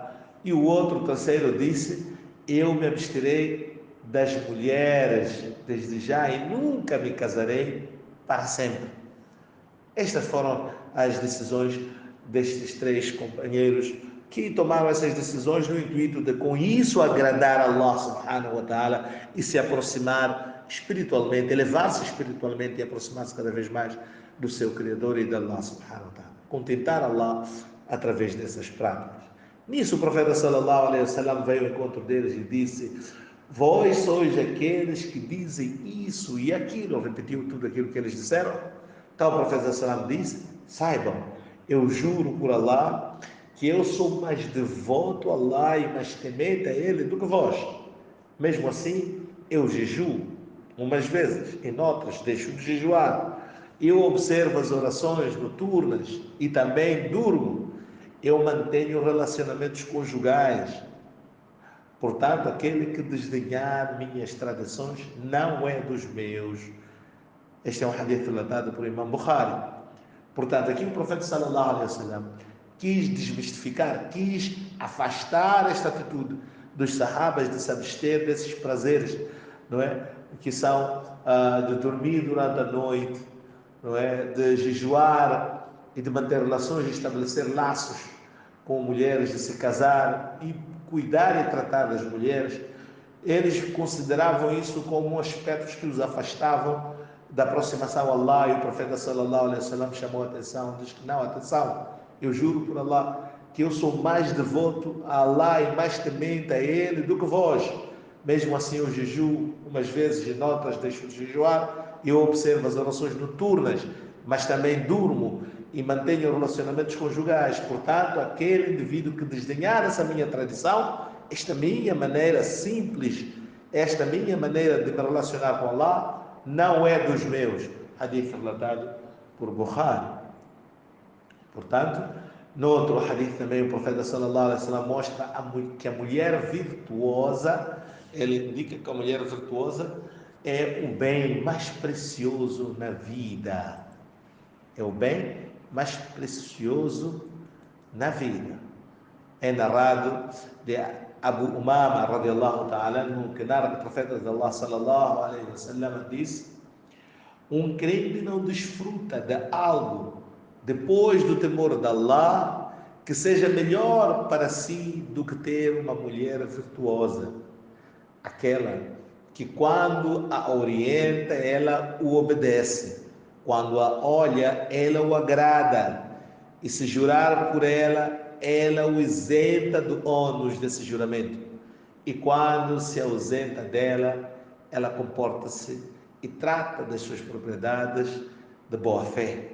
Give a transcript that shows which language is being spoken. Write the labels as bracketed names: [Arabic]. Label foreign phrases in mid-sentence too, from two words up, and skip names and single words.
[Portuguese] E o outro, o terceiro, disse, eu me absterei das mulheres desde já e nunca me casarei para sempre. Estas foram as decisões destes três companheiros que tomaram essas decisões no intuito de com isso agradar a Allah [Arabic] سبحانه وتعالى [Portuguese] e se aproximar espiritualmente, elevar-se espiritualmente e aproximar-se cada vez mais do seu Criador e de Allah [Arabic] سبحانه وتعالى. [Portuguese] Contentar Allah através dessas práticas. Nisso o profeta [Arabic] صلى الله عليه وسلم [Portuguese] veio ao encontro deles e disse, vós sois aqueles que dizem isso e aquilo, repetiu tudo aquilo que eles disseram. Então o profeta [Arabic] صلى الله عليه وسلم [Portuguese] disse, saibam, eu juro por Allah que eu sou mais devoto a Allah e mais temente a Ele do que vós. Mesmo assim, eu jejuo umas vezes, em outras deixo de jejuar. Eu observo as orações noturnas e também durmo. Eu mantenho relacionamentos conjugais. Portanto, aquele que desdenhar minhas tradições não é dos meus. Este é um hadith relatado por Imam Bukhari. Portanto, aqui o profeta [Arabic] صلى الله عليه وسلم [Portuguese] quis desmistificar, quis afastar esta atitude dos sahabas de se abster desses prazeres, não é? Que são de dormir durante a noite, não é? De jejuar e de manter relações, de estabelecer laços com mulheres, de se casar e cuidar e tratar das mulheres. Eles consideravam isso como aspectos que os afastavam da aproximação a Allah, e o profeta [Arabic] صلى الله عليه وسلم [Portuguese] chamou a atenção, diz que não, atenção, eu juro por Allah que eu sou mais devoto a Allah e mais temente a Ele do que vós. Mesmo assim eu jejuo umas vezes e noutras deixo de jejuar, eu observo as orações noturnas, mas também durmo e mantenho relacionamentos conjugais. Portanto, aquele indivíduo que desdenhar essa minha tradição, esta minha maneira simples, esta minha maneira de me relacionar com Allah, não é dos meus. Hadith relatado por Bukhari. Portanto, no outro hadith também o profeta [Arabic] صلى الله عليه وسلم [Portuguese] mostra que a mulher virtuosa, ele indica que a mulher virtuosa é o bem mais precioso na vida. É o bem mais precioso na vida. É narrado de Abu Umama [Arabic] رضي الله تعالى, [Portuguese] que narra que o profeta de Allah [Arabic] صلى الله عليه وسلم [Portuguese] disse, um crente não desfruta de algo depois do temor de Allah que seja melhor para si do que ter uma mulher virtuosa, aquela que quando a orienta ela o obedece, quando a olha ela o agrada, e se jurar por ela, ela o isenta do ônus desse juramento, e quando se ausenta dela, ela comporta-se e trata das suas propriedades de boa fé.